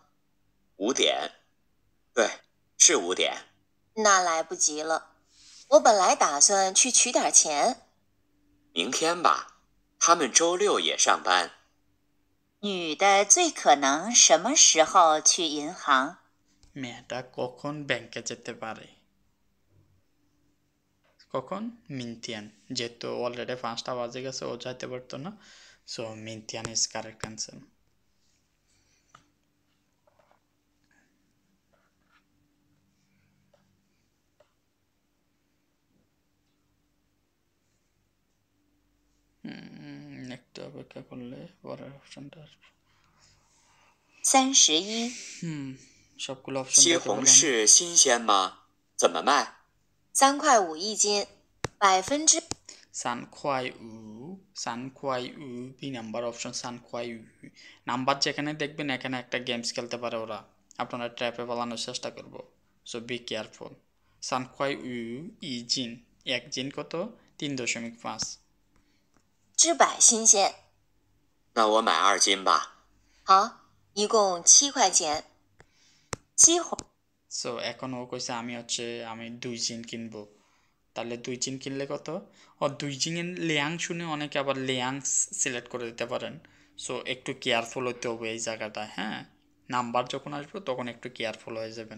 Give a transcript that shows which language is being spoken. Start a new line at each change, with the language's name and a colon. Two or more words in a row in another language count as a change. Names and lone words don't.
Chinese: 5 点，对，是5点。那来不及了，我本来打算去取点钱。明天吧，他们周6也上班。女的最可能什么时候去银行？
Bangla: মেয়েটা কখন ব্যাংকে যেতে পারে? কখন? মিনতিয়ান। যেহেতু অলরেডি 5টা বাজে গেছে, ও যাইতে পারতো না, সো মিনতিয়ান
English: is correct answer.
Bangla: একটু অপেক্ষা করলে পরের অপশনটা আসবে।
Chinese: 31.
Bangla: সবগুলো অপশন
Chinese: 西
Bangla: দেখে
Chinese: 红
Bangla: বলেন।
Chinese: 柿新鲜吗？怎么卖？ 3.5块一斤，100%。三块五,
Bangla: বি নাম্বার অপশন
Chinese: 三块五.
Bangla: নাম্বার যেখানে দেখবেন এখানে একটা গেমস খেলতে পারে ওরা, আপনারা ট্র্যাপে পালানোর চেষ্টা করব, সো
English: be careful.
Chinese: 三块五一斤,
Bangla: 1 জিন কত? 3.5।
Chinese: 100% 新鲜。那我买2斤吧。好，一共7块钱。西红
Bangla: সো এখন ও কইছে আমি 2 জিন কিনবো, তাহলে 2 জিন কিনলে কত? 2 জিনের লিয়াং শুনে অনেকে আবার লিয়াং সিলেক্ট করে দিতে পারেন, সো একটু কেয়ারফুল হতে হবে এই জায়গাটায়। হ্যাঁ, নাম্বার যখন আসবে তখন একটু কেয়ারফুল হয়ে যাবেন।